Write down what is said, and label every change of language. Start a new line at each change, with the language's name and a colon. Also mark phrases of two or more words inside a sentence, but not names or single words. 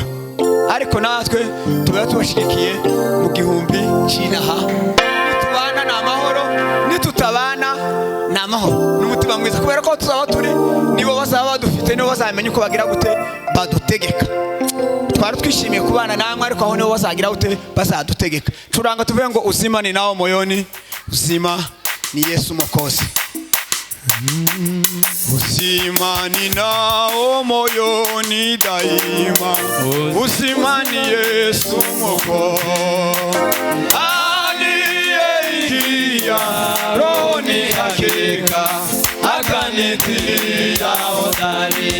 Kinyarwanda: Ariko natwe tuba tubashigikiye mu gihumbi cy'inaha. Tubana na amahoro, nitutabana na amahoro n'umutima mwiza, kubera ko tuzaba turi nibo bazaba badufite, nibo bazamenya uko bagira gute badutegeka. Twari twishimiye kubana namwe, ariko aho nibo bazagira gute bazadutegeka. Turanga tuvuge ngo
Swahili: uzima ni nao moyoni, uzima ni Yesu Mwokozi. Uzima ninao moyoni daima, uzima ni Yesu Mwokozi. Aliyeingia rohoni hakika, akanitia hodari.